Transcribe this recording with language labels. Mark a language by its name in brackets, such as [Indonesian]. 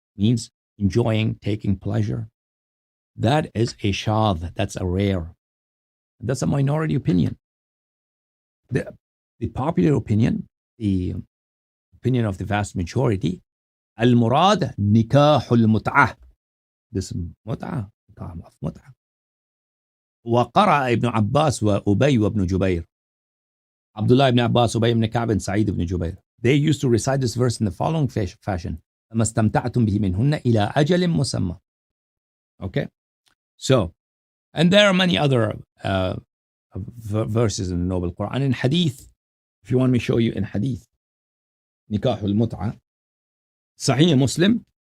[English] Means enjoying, taking pleasure. That is a shadh, that's a rare. That's a minority opinion. The popular opinion, the opinion of the vast majority, [Arabic] المراد نكاح المتعة. [English] This [Arabic] متعة, نكاح متعة. وقرأ ابن عباس وأبي وابن جبير. [English] Abdullah ibn Abbas, Ubay ibn Ka'b, and Sa'id ibn Jubayr. They used to recite this verse in the following fashion. [Arabic] فَمَا اسْتَمْتَعْتُمْ بِهِ مِنْهُنَّ إِلَىٰ أَجَلٍ مُسَمَّى. [English] Okay? So, and there are many other verses in the Noble Quran. In Hadith, if you want me to show you in Hadith, Nikah al-Mut'ah, Sahih Muslim.